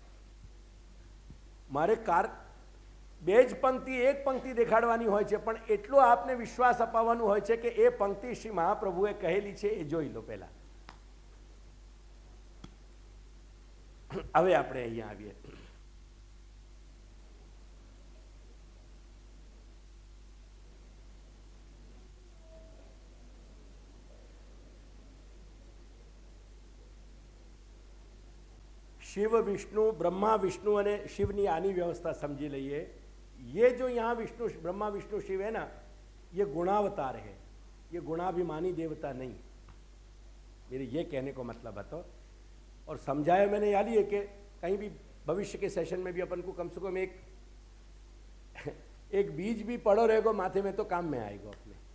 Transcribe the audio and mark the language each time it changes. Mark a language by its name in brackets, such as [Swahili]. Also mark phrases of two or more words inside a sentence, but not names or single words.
[Gujarati] મારે બે જ પંક્તિ, એક પંક્તિ દેખાડવાની હોય છે, પણ એટલો આપને વિશ્વાસ અપાવવાનું હોય છે કે એ પંક્તિ શ્રી મહાપ્રભુએ કહેલી છે એ જોઈ લો પહેલા. હવે આપણે અહીંયા આવીએ. शिव विष्णु ब्रह्मा विष्णु અને શિવની આની વ્યવસ્થા સમજી લઈએ. [Hindi] ये जो यहाँ विष्णु ब्रह्मा विष्णु शिव है ना, ये गुणावतार है, ये गुणाभिमानी देवता नहीं. मेरे ये कहने को मतलब है. तो और समझाया मैंने याद ही है कि कहीं भी भविष्य के सेशन में भी अपन को कम से कम एक बीज भी पड़ो रहेगा माथे में तो काम में आएगा अपने.